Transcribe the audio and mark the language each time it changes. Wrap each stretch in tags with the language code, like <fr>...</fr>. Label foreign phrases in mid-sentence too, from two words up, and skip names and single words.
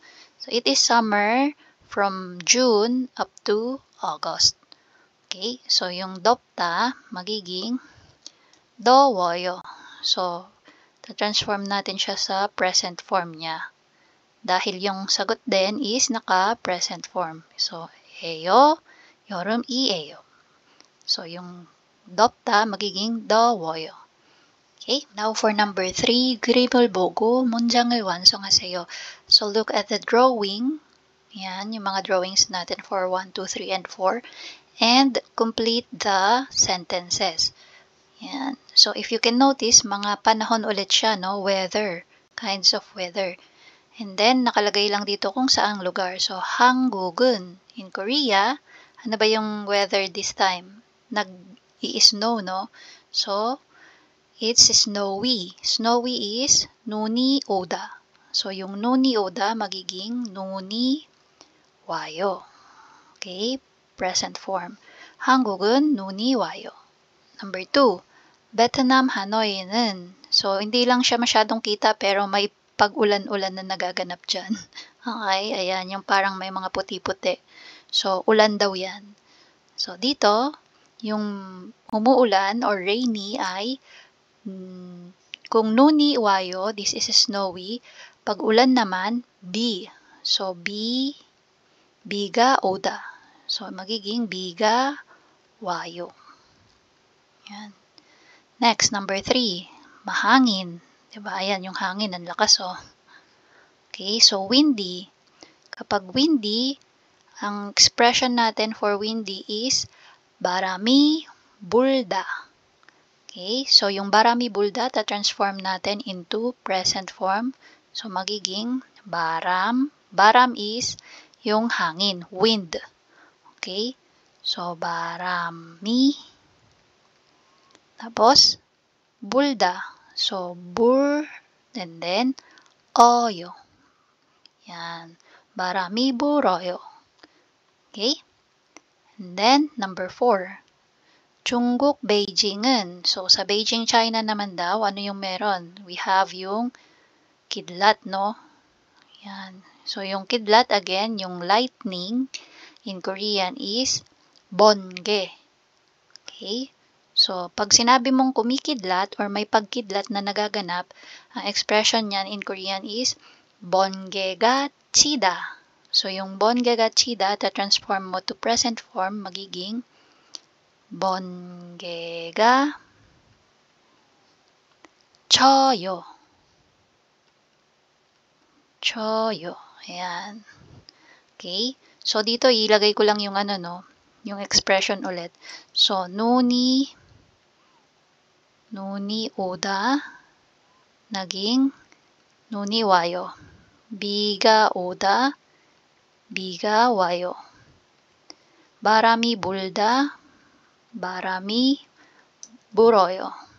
<en>So, it is summer from June up to August. Okay? So,</en> <tl>yung 덥다 magiging 더워요. So, transform natin siya sa</tl> <en>present form</en> <tl>niya. Dahil yung sagot din is naka-</tl> <en>present form.</en> <tl>So,</tl> <ko>에요, 여름이에요.</ko> <tl>So, yung 덥다 magiging 더워요.</tl> <en>Okay? Now, for number 3,</en> <ko>그림을 보고 문장을 완성하세요.</ko> <en>So, look at the drawing.</en> <tl>Yan, yung mga drawings natin for 1, 2, 3, and 4.</tl> <en>And complete the sentences. Yan. So, if you can notice,</en> <tl>mga panahon ulit siya, no? Weather.</tl> <en>Kinds of weather. And then,</en> <tl>nakalagay lang dito kung saang lugar. So, 한국은,</tl> <en>in Korea,</en> <tl>ano ba yung weather</tl> <en>this time?</en> <tl>Nag-i-snow, no?</tl> <en>So, it's snowy. Snowy is</en> <ko>눈이 오다.</ko> <tl>So, yung</tl> <ko>눈이 오다</ko> <tl>magiging</tl> <ko>눈이 와요.</ko> <en>Okay? Present form.</en> <ko>한국은 눈이 와요.</ko> <en>Number 2.</en> <ko>베트남 하노이는,</ko> <tl>so hindi lang siya masyadong kita pero may pag-ulan-ulan na nagaganap dyan. Okay, ayan, yung parang may mga puti-puti. So, ulan daw yan. So, dito, yung umuulan</tl> <en>or rainy</en> <tl>ay, kung</tl> <ko>눈이 와요,</ko> <en>this is snowy.</en> <tl>Pag ulan naman, B. So,</tl> <ko>비가 오다.</ko> <tl>So, magiging</tl> <ko>비가 와요.</ko> <tl>Yan.</tl> <en>Next, number 3.</en> <tl>Mahangin. Diba? Ayan, yung hangin, ang lakas, oh.</tl> <en>Okay, so windy.</en> <tl>Kapag windy, ang expression natin</tl> <en>for windy is</en> <ko>바람이 불다.</ko> <tl>Okay, so yung</tl> <ko>바람이 불다,</ko> <tl>ta-transform natin</tl> <en>into present form.</en> <tl>So magiging baram. Baram is yung hangin, wind.</tl> <en>Okay, so 바람이.</en> <tl>Tapos, 불다.</tl> <en>So, bur, and then, 어요.</en> <tl>Yan.</tl> <ko>바람이 불어요.</ko> <en>Okay? And then, number 4.</en> <ko>중국 Beijing은.</ko> <tl>So, sa Beijing, China naman daw, ano yung meron? We have yung kidlat, no? Yan. So, yung kidlat, again, yung lightning,</tl> <en>in Korean is</en> <tl>bonge.</tl> <en>Okay? So,</en> <tl>pag sinabi mong kumikidlat or may pagkidlat na nagaganap, ang expression niyan</tl> <en>in Korean is</en> <ko>번개가 치다.</ko> <tl>So, yung</tl> <ko>번개가 치다,</ko> <tl>ta-transform mo</tl> <en>to present form,</en> <tl>magiging</tl> <ko>번개가 쳐요. 쳐요.</ko> <tl>Ayan.</tl> <en>Okay?</en> <tl>So, dito ilagay ko lang yung ano, no? Yung expression ulit. So,</tl> <ko>눈이 오다 naging 눈이 와요. 비가 오다 비가 와요. 바람이 불다 바람이 불어요.</ko>